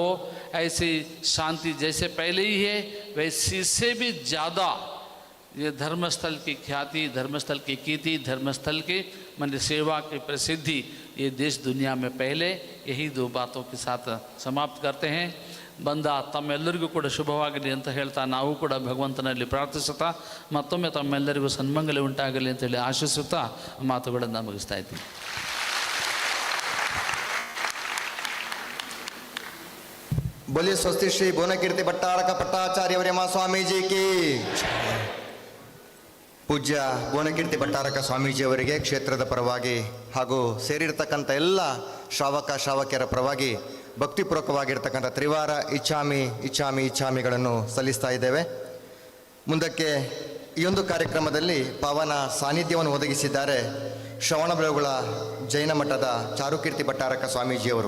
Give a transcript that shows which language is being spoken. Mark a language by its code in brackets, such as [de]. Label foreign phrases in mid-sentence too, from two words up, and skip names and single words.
[hi] ऐसी शांति जैसे पहले ही है वैसे से भी ज़्यादा ये धर्मस्थल की ख्याति, धर्मस्थल की कीर्ति, धर्मस्थल के मन सेवा की प्रसिद्धि ये देश दुनिया में पहले. यही दो बातों के साथ समाप्त करते हैं. [kn] ಬಂದ ತಮ್ಮೆಲ್ಲರಿಗೂ ಕೂಡ ಶುಭವಾಗಲಿ ಅಂತ ಹೇಳ್ತಾ ನಾವು ಕೂಡ ಭಗವಂತನಲ್ಲಿ ಪ್ರಾರ್ಥಿಸುತ್ತಾ ಮತ್ತೊಮ್ಮೆ ತಮ್ಮೆಲ್ಲರಿಗೂ ಸನ್ಮಂಗಲ ಉಂಟಾಗಲಿ ಅಂತೇಳಿ ಆಶಿಸುತ್ತಾ ಮಾತುಗಳನ್ನು ಮುಗಿಸ್ತಾ ಇದ್ದೀನಿ. [hi] बोलिए स्वस्ति श्री भुवनकीर्ति भट्टारक पट्टाचार्य वर्यमा स्वामी जी की. [kn] ಪೂಜ್ಯ ಭುವನಕೀರ್ತಿ ಭಟ್ಟಾರಕ ಸ್ವಾಮೀಜಿಯವರಿಗೆ ಕ್ಷೇತ್ರದ ಪರವಾಗಿ ಹಾಗೂ ಸೇರಿರ್ತಕ್ಕಂಥ ಎಲ್ಲ ಶ್ರಾವಕಿಯರ ಪರವಾಗಿ ಭಕ್ತಿಪೂರ್ವಕವಾಗಿರ್ತಕ್ಕಂಥ ತ್ರಿವಾರ ಇಚ್ಛಾಮಿಗಳನ್ನು ಸಲ್ಲಿಸ್ತಾ ಇದ್ದೇವೆ. ಮುಂದಕ್ಕೆ ಈ ಒಂದು ಕಾರ್ಯಕ್ರಮದಲ್ಲಿ ಪಾವನ ಸಾನ್ನಿಧ್ಯವನ್ನು ಒದಗಿಸಿದ್ದಾರೆ ಶ್ರವಣಬೆಳಗೊಳ ಜೈನ ಮಠದ ಚಾರುಕೀರ್ತಿ ಭಟ್ಟಾರಕ ಸ್ವಾಮೀಜಿಯವರು.